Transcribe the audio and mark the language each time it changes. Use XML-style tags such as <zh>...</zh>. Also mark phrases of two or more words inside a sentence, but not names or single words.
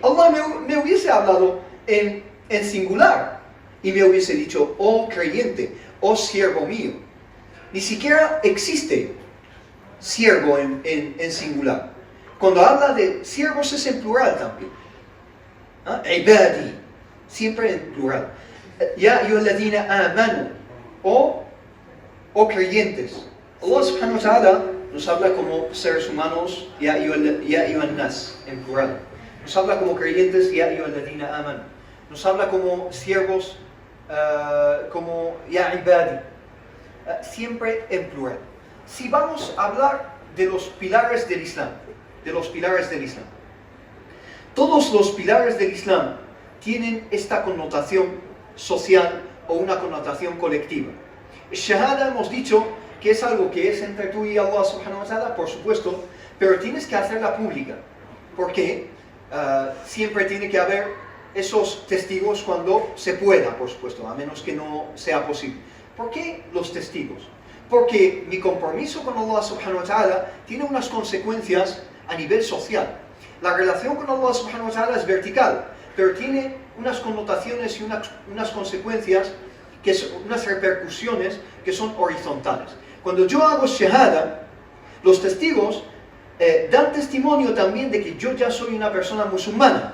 <es>Allah me hubiese hablado en singular y me hubiese dicho oh creyente, oh siervo mío. Ni siquiera existe siervo en singular. Cuando habla de siervos es en plural también. Ibadi, siempre en plural.</es> <ar>يا أيها الذين آمنوا,</ar> <es>o creyentes. Allah</es> <ar>سبحانه وتعالى</ar> <es>nos habla como seres humanos,</es> <ar>يا أيها الناس,</ar> <es>en plural. Nos habla como creyentes,</es> <ar>يا أيها الذين آمنوا.</ar> <es>Nos habla como siervos, como</es> <ar>يا عبادي.</ar> <es>Siempre en plural. Si vamos a hablar de los pilares del Islam, todos los pilares del Islam tienen esta connotación social o una connotación colectiva. Shahada hemos dicho que es algo que es entre tú y Allah</es> <ar>سبحانه وتعالى,</ar> <es>por supuesto, pero tienes que hacerla pública, porque siempre tiene que haber esos testigos cuando se pueda, por supuesto, a menos que no sea posible. ¿Por qué los testigos? Porque mi compromiso con Allah</es> <ar>سبحانه وتعالى</ar> <es>tiene unas consecuencias a nivel social. La relación con Allah</es> <ar>سبحانه وتعالى</ar> <es>es vertical, pero tiene unas connotaciones y unas consecuencias, unas repercusiones que son horizontales. Cuando yo hago shahada, los testigos dan testimonio también de que yo ya soy una persona musulmana.</es>